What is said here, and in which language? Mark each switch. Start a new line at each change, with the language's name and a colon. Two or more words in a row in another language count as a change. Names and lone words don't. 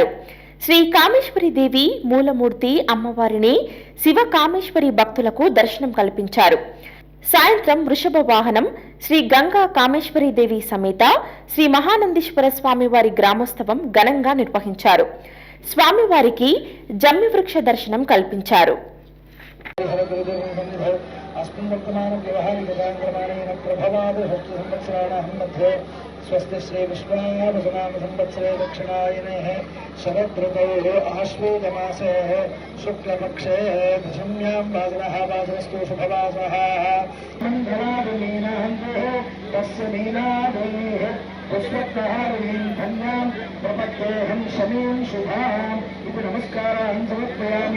Telugu: శ్రీ కామేశ్వరి దేవి మూలమూర్తి అమ్మవారిని శివ కామేశ్వరి భక్తులకు దర్శనం కల్పించారు. సాయంత్రం వృషభ వాహనం శ్రీ గంగా కామేశ్వరి దేవి సమేత శ్రీ మహానందీశ్వర స్వామివారి గ్రామోత్సవం ఘనంగా నిర్వహించారు. స్వామివారికి జమ్మి వృక్ష దర్శనం కల్పించారు.
Sanskrit: स्वस्ति श्री विश्वावसुनाम संवत्सरे दक्षिणायने शरदृतौ आश्वेजमासे शुक्लपक्षे दशम्यां वासरः वासरस्तु शुभवासरः तस्य मीनादेः पुष्पप्रहारिणीं धन्यां प्रपद्येऽहं शमीं शुभाम् इति नमस्कारान् समर्पयामि.